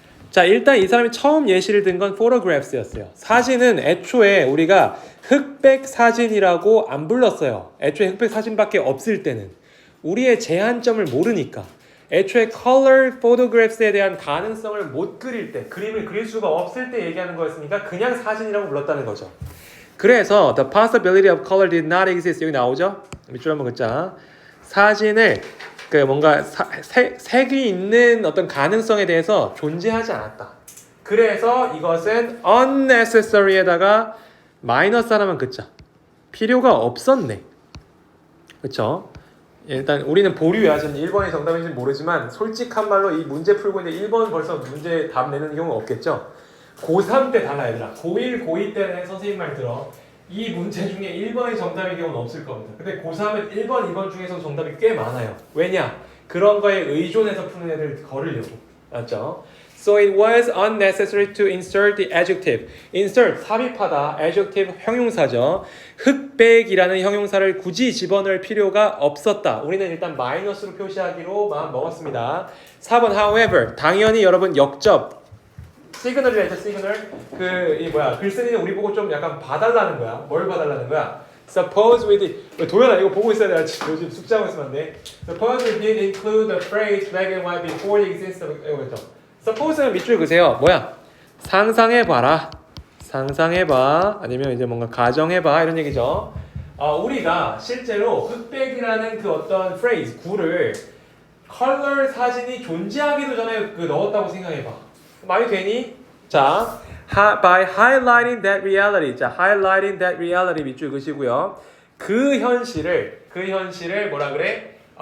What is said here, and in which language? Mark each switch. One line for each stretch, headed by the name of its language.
Korean: 자, 일단 이 사람이 처음 예시를 든 건 photographs였어요. 사진은 애초에 우리가 흑백 사진이라고 안 불렀어요. 애초에 흑백 사진밖에 없을 때는 우리의 제한점을 모르니까 애초에 color photographs에 대한 가능성을 못 그릴 때, 그림을 그릴 수가 없을 때 얘기하는 거였으니까 그냥 사진이라고 불렀다는 거죠. 그래서
English: the possibility of color did not exist
Korean: 여기 나오죠? 밑줄 한번 긋자. 사진을 그 뭔가 색이 있는 어떤 가능성에 대해서 존재하지 않았다. 그래서 이것은 unnecessary에다가 마이너스 하나만 긋자. 필요가 없었네. 그렇죠? 일단 우리는 보류야. 지금 1번이 정답인지 모르지만 솔직한 말로 이 문제 풀고 있는데 1번 벌써 문제 답 내는 경우는 없겠죠? 고3 때 달라 얘들아. 고1, 고2 때는 선생님 말 들어. 이 문제 중에 1번이 정답인 경우는 없을 겁니다. 근데 고3은 1번, 2번 중에서 정답이 꽤 많아요. 왜냐? 그런 거에 의존해서 푸는 애들 거르려고. 맞죠?
English: So it was unnecessary to insert the adjective.
Korean: insert, 삽입하다. adjective, 형용사죠. 흑백이라는 형용사를 굳이 집어넣을 필요가 없었다. 우리는 일단 마이너스로 표시하기로 마음 먹었습니다. 4번, however. 당연히 여러분 역접. 시그널이라 했죠, 시그널. 글쓴이는 우리 보고 좀 약간 봐달라는 거야. 뭘 봐달라는 거야?
English: Suppose we did.
Korean: 도현아, 이거 보고 있어야 돼. 요즘 숙제하고 있으면 안 돼.
English: Suppose we did include the phrase black and white before the existence of.
Korean: 이거 있죠. Suppose는 밑줄 그세요. 뭐야? 상상해봐라. 상상해봐. 아니면 이제 뭔가 가정해봐. 이런 얘기죠. 우리가 실제로 흑백이라는 그 어떤 phrase, 구를 컬러 사진이 존재하기도 전에 그 넣었다고 생각해봐. 말이 되니?
English: 자, by highlighting that reality.
Korean: 자,
English: highlighting that reality
Korean: 밑줄 그시고요. 그 현실을 뭐라 그래?